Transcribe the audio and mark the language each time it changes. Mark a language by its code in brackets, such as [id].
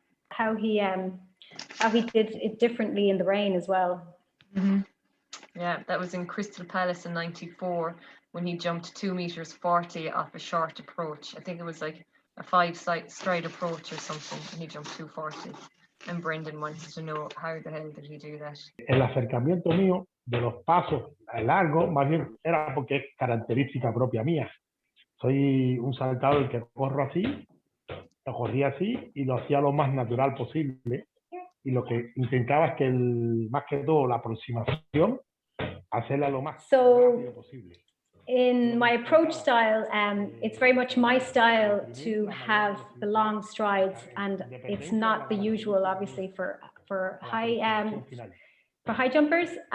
[en] How he did it differently in the rain as well. Mm-hmm. Yeah, that was in Crystal Palace in '94 when he jumped 2 meters 40 off a short approach. I think it was like a 5-stride approach or something, and he jumped 240. And Brendan wants to know how the hell did he do that? [es] El acercamiento mío de los pasos largos, más bien era porque es característica propia mía. Soy un saltador que corro así, lo corría así y lo hacía lo más natural posible. Y lo que intentaba es que más que todo la aproximación, hacerla lo más rápido posible. [en] In my approach style, it's very much my style to have the long strides, and it's not the usual, obviously, for high jumpers.